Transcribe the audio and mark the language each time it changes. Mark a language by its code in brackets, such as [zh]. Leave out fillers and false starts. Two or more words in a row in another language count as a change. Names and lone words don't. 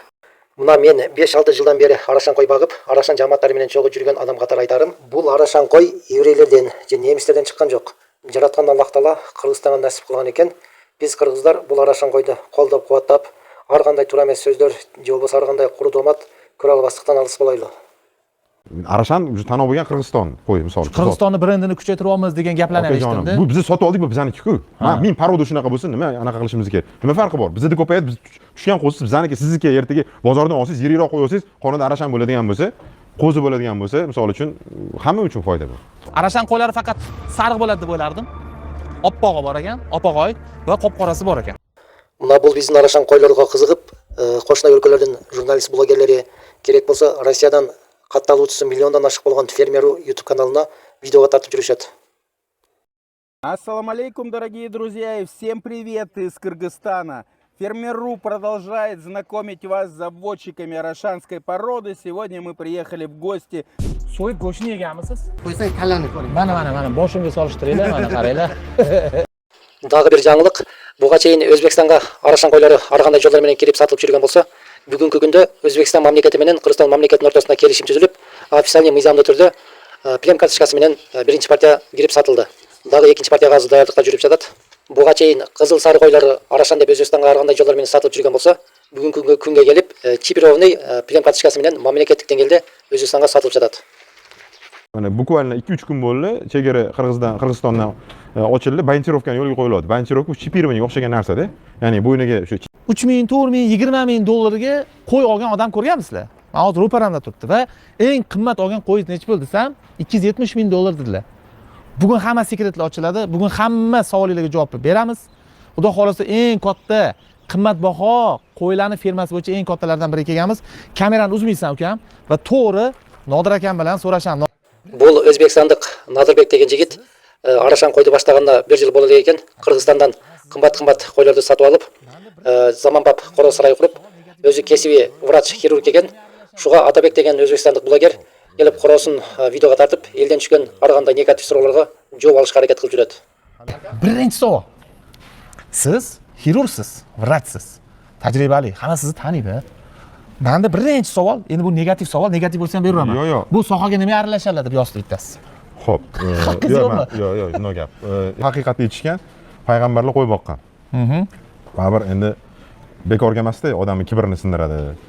[ky] Мына мен 5-6 жылдан бери Арашан кой багып, Арашан жамааттары менен чогуу жүргөн адам катары айтарым, бул Арашан кой еврейлерден же немистерден чыккан жок. Жараткан Аллах Таала Кыргызстанга насип кылган экен. Биз кыргыздар бул Арашан койду колдоп кубаттап, ар кандай туура эмес сөздөр же болбосо ар кандай куру домат көрө албастыктан алыс болайлы. [uz] Arashan tanov bo'lgan Qirg'iziston qo'y misol. Qirg'izistonni brendini kuchaytiryapmiz degan gaplarni eshitdim. Bu bizni sotib oldik, bu bizaniki-ku. Men paroda shunaqa bo'lsin, nima anaqa qilishimiz kerak? Nima farqi bor? Bizda ko'payadi, biz tushgan qo'zi bizaniki, sizniki ertaga bozordan olsangiz, yiriroq qo'yasiz, qonida Arashan bo'ladigan bo'lsa, qo'zi bo'ladigan bo'lsa, misol uchun hamma uchun foyda bu. Arashan qo'ylari faqat sariq bo'ladi deb o'ylardim. Oppog'i bor ekan, opog'oy va qop-qorasi bor ekan. [ky] Мына бул биздин Арашан койлорго кызыгып, кошуна өлкөлөрдүн журналист блогерлери керек болсо Россиядан катталуучусу миллиондон ашык болгон фермеру YouTube каналына видеого тартып жүрүшөт. [ar] السلام عليكم, [ru] дорогие друзья, и всем привет из Кыргызстана. Фермер.ру продолжает знакомить вас с заводчиками арашанской породы. Сегодня мы приехали в гости. [uz] So'yib go'shtni yeganmisiz? Qo'ysang kallani ko'ring. Mana boshimga solishtiringlar, mana qaranglar. [ky] Дагы бир жаңылык. Буга чейин Өзбекстанга Арашан койлору ар кандай жолдор менен кирип сатылып жүргөн болсо, Бүгүнкү күндө Өзбекстан мамлекети менен Кыргызстан мамлекетинин ортосунда келишим түзүлүп, официальный мыйзамдуу түрдө прем карточкасы менен биринчи партия кирип сатылды. Дагы экинчи партияга азыр даярдыкка жүрүп жатат. Буга чейин кызыл сары койлор Арашан деп Өзбекстанга ар кандай жолдор менен сатылып жүргөн болсо, бүгүнкү күнгө келип чипированный прем карточкасы менен мамлекеттик деңгээлде Өзбекстанга сатылып жатат. [uz] Mana bukvalno 2-3 kun bo'ldi, chegara Qirg'izistondan ochildi, bandirovkani yo'lga qo'yiladi. Bandirovka chipirovanga o'xshagan narsa-da. Ya'ni bo'yniga shu 3 ming, 4 ming, 20 ming dollarga qo'y olgan odam ko'rganmisizlar? Men hozir ro'paramda turibdi va eng qimmat olgan qo'yingiz necha bo'ldi desam, 270 ming dollar dedilar. Bugun hamma sekretlar ochiladi. Bugun hamma savollarga javob beramiz. Xudo xolasa eng katta qimmatbaho qo'ylarni fermasi bo'yicha eng kattalardan biri kelganmiz. Kamerani uzmaysan ukam va to'g'ri Nodir akam bilan so'rasham. Бул Өзбекстандык Надырбек деген жигит Арашан койду баштаганда 1 жыл болду экен. Кыргызстандан кымбат койлорду сатып алып, заманбап короо сарай куруп, өзү кесиби врач, хирург экен. Шуга Атабек деген өзбекстандык блогер келип короосун видеого тартып, элден түшкөн ар кандай негатив суроолорго жооп алышка аракет кылып жүрөт. Birinchi savol. Siz xirurgsiz, vrachsiz. Tajribali, hamma sizni taniydi. Menda birinchi savol, endi bu negativ savol, negativ bo'lsa ham beraman. Yo'q. Bu sohaga nima aralashadilar deb yozib bittasi. Xo'p. Haqqingiz yo'qmi? Yo'q, no gap. Haqiqatni aytishgan, payg'ambarlar qo'y boqqan. Baribir endi bekorga emas-da, odamning kibrini sindiradi.